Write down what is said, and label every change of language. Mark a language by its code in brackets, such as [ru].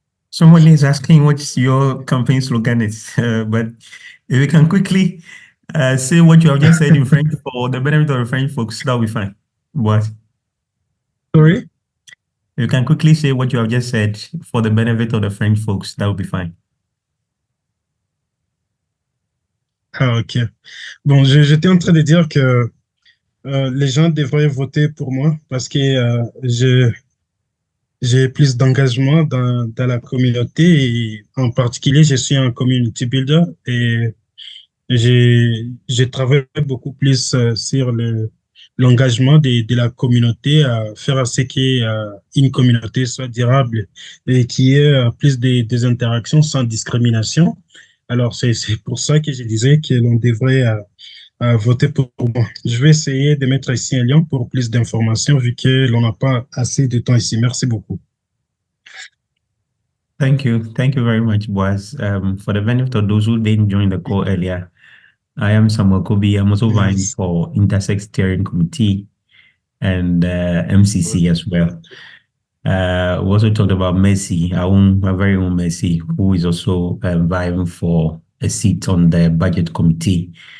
[en] Somebody is asking what your campaign slogan is, but if you can quickly say what you have just said in French for the benefit of the French folks, that'll be fine. What? Sorry? You can quickly say what you have just said for the benefit of the French folks, that will be fine. Ah, ok. [fr] Bon, j'étais en train de dire que les gens devraient voter pour moi parce que j'ai plus d'engagement dans la communauté, et en particulier, je suis un community builder et j'ai travaillé beaucoup plus sur l'engagement de la communauté à faire à ce qu'une communauté soit durable et qu'il y ait plus des interactions sans discrimination. Alors, c'est pour ça que je disais que l'on devrait voter pour moi. Je vais essayer de mettre ici un lien pour plus d'informations vu que l'on n'a pas assez de temps ici. Merci beaucoup. [en] Thank you. Thank you very much, Boaz. For the benefit of those who didn't join the call earlier, I am Samuel Kobe. I'm also vying for Intersect Steering Committee and MCC as well. We also talked about Mercy, our very own Mercy, who is also vying for a seat on the Budget Committee.